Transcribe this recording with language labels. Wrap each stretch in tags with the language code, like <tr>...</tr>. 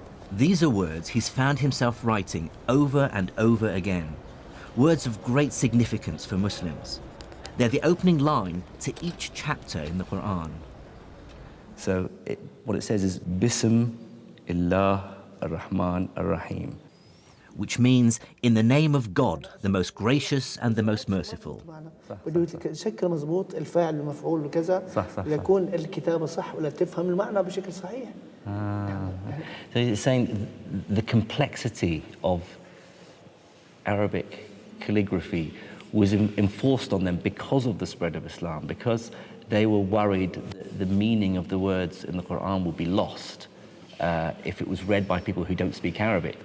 <en>These are words he's found himself writing over and over again, words of great significance for Muslims. They're the opening line to each chapter in the Quran. So what it says is, Bism illah ar-Rahman ar-Rahim, which means in the name of God, the most gracious and the most merciful.</en> <ar>بده شكل مضبوط الفاعل المفعول وكذا يكون الكتابة صح ولا تفهم المعنى بشكل صحيح.</ar> <en>So it's saying the complexity of Arabic calligraphy was enforced on them because of the spread of Islam, because they were worried that the meaning of the words in the Quran would be lost if it was read by people who don't speak Arabic.</en>